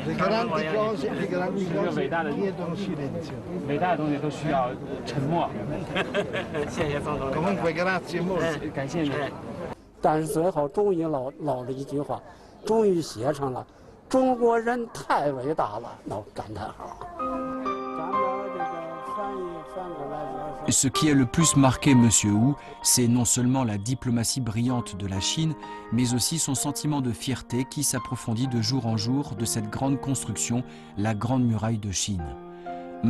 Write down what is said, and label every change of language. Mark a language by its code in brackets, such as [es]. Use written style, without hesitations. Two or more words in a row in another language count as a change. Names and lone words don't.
[zh] 一个伟大的东西都需要沉默。谢谢总统。感谢你。但是最后终于落了一句话，终于写上了“中国人太伟大了”，那感叹号。 [fr] Ce qui a le plus marqué M. Hu, c'est non seulement la diplomatie brillante de la Chine, mais aussi son sentiment de fierté qui s'approfondit de jour en jour de cette grande construction, la Grande Muraille de Chine. M.